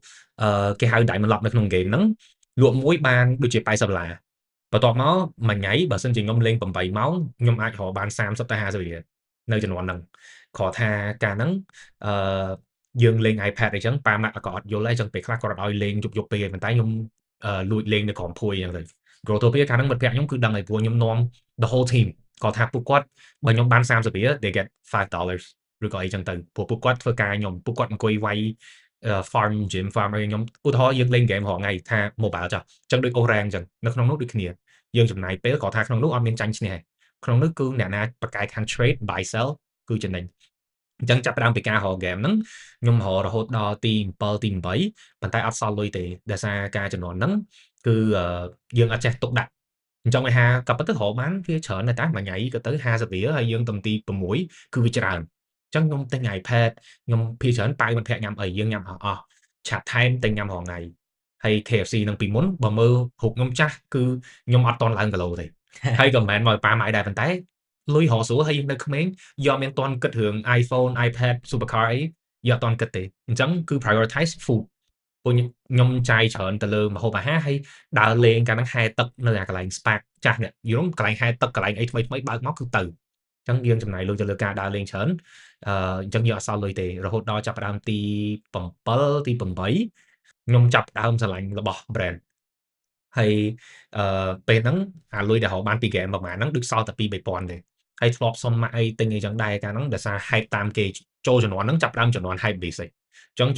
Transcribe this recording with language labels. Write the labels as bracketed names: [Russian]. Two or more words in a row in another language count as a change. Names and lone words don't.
[Khmer] គេហៅ Diamond Lock នៅក្នុងហ្គេមហ្នឹងលក់មួយបានដូចជា$80បន្ទាប់មកមួយថ្ងៃបើសិនជាខ្ញុំលេង8ម៉ោងខ្ញុំអាចរកបាន30ទៅ50រៀលនៅចំនួនហ្នឹងខកថាកាលហ្នឹងយើងលេង iPad អីចឹងប៉ាម៉ាក់ក៏អត់យល់ដែរចឹងពេលខ្លះគាត់អត់ឲ្យលេងយប់ពេកប៉ុន្តែខ្ញុំលួចលេងនៅក្រុមភួយចឹងទៅ Growtopia កាលហ្នឹងមិត្តភ័ក្តិខ្ញុំគឺដឹងហើយព្រោះខ្ញុំនាំ [English] the whole team [Khmer] គាត់ថាពួកគាត់បើខ្ញុំបាន30រៀល [English] they get $5 [Khmer] ឬក៏អីចឹងទៅព្រោះពួកគាត់ធ្វើការខ្ញុំពួកគាត់អង្គុយវាយ [English] farm gym farm [Khmer] អីខ្ញុំឧទាហរណ៍យើងលេង game រាល់ថ្ងៃថា mobile ចុះចឹងដូច Orang ចឹងនៅក្នុងនោះដូចគ្នាយើងចំណាយពេលគាត់ថាក្នុងនោះអត់មានចាញ់ឈ្នះទេក្នុងនោះគឺអ្នកណាបកកាយខាង [English] trade buy [Khmer] sell គឺចំណេញអញ្ចឹងចាប់ផ្ដើមពីការរក game ហ្នឹងខ្ញុំរហូតដល់ទី7ទី8ប៉ុន្តែអត់សល់លុយទេដោយសារការចំនួនហ្នឹងគឺយើងអត់ចេះទុកដាក់អញ្ចឹងវាថាក៏ប៉ុន្តែរកបានវាច្រើនដែរតែ មួយថ្ងៃក៏ទៅ50រៀលហើយយើងទំទី6គឺវាច្រើនអញ្ចឹងខ្ញុំទិញ iPad ខ្ញុំភាគច្រើនប៉ាវមិត្តភក្តិញ៉ាំអីយើងញ៉ាំអស់ឆាប់ថែមទិញញ៉ាំរាល់ថ្ងៃ ហើយ KFC នឹងពីមុនបើមើលរូបខ្ញុំចាស់គឺខ្ញុំអត់តន់ឡើងគីឡូទេហើយក៏មិនមែនមកប៉ាម៉ាយដែរប៉ុន្តែលុយរកស្រួលហើយយើងនៅក្មេងយកមានតន់គិតរឿង iPhone iPad supercar អីយកអត់តន់គិតទេអញ្ចឹងគឺ [English] prioritize food [Khmer] ពួកខ្ញុំចាយច្រើនទៅលើម្ហូបអាហារហើយដើរលេងកាលហ្នឹងហែទឹកនៅអាកន្លែង Spark ចាស់នេះយល់កន្លែងហែទឹកកន្លែងអីថ្មីបើកមកគឺទៅអញ្ចឹងយើងចំណាយលុយទៅលើការដើរលេងច្រើនអញ្ចឹងយើងអត់សល់លុយទេរហូតដល់ចាប់ផ្ដើមទី 7ទី8ខ្ញុំចាប់ផ្ដើមស្រឡាញ់របស់ brand ហើយពេលហ្នឹងអាលុយដែលរកបានពី game ប្រហែលហ្នឹងដូចសល់តែ 2-3000 ទេហើយធ្លាប់សុំម៉ាក់អីទិញអីចឹងដែរកាលហ្នឹងដោយសារ hype តាមគេចូលចំនួនហ្នឹងចាប់ផ្ដើមចំនួន [English] hype basic [Khmer] អញ្ចឹង